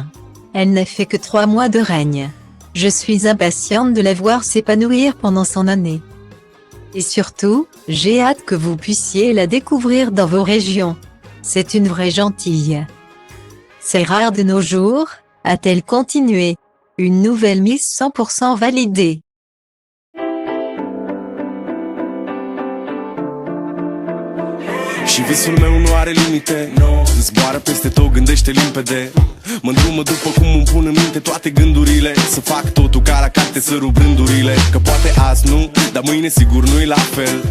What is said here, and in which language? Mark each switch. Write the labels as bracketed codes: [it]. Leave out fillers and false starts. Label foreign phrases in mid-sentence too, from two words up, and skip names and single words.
[fr] Elle n'a fait que 3 mois de règne. Je suis impatiente de la voir s'épanouir pendant son année. Et surtout, j'ai hâte que vous puissiez la découvrir dans vos régions. C'est une vraie gentille. C'est rare de nos jours, a-t-elle continué. Une nouvelle Miss 100% validée. [ro] Și visul meu nu are limite, no. Zboară peste tot, gândește limpede. Mă îndrumă după cum îmi pun în minte toate gândurile. Să fac totul ca la carte, să rup rândurile. Că poate azi nu, dar mâine sigur nu-i la fel.